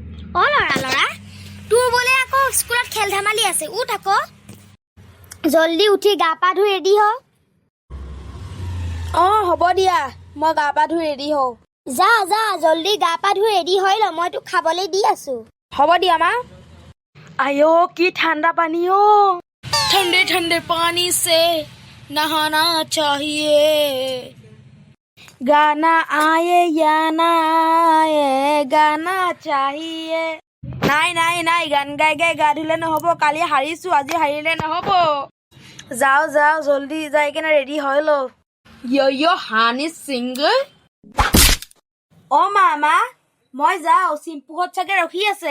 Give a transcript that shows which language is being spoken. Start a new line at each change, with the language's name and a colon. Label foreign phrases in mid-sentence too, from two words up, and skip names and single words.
Assamese: অ লৰা লৰা তোৰ বোলে আকৌ স্কুলত খেল ধেমালি আছে উঠ আকৌ জলদি উঠি গা পা ধুই ৰেডি হ হ'ব দিয়া মই গা পা ধুই ৰেডি হওঁ যা যা জলদি গা পা ধুই ৰেডি হৈ ল মই তোক খাবলৈ দি আছো হ'ব দিয়া মা আয়ো কি ঠাণ্ডা পানী
Hindi: ठंडे ठंडे पानी से नहाना चाहिए गाना आए या ना आए गाना चाहिए
Assamese: নাই গান গাই গাই গা ধুলে নহ'ব কালি হাৰিছো আজি হাৰিলে নহ'ব যাও জলদি যাই কেনে ৰেডি হৈ ল ইয়ো হানি সিংগল মামা মই যাওঁ চিম্পুহত চাগে ৰখি আছে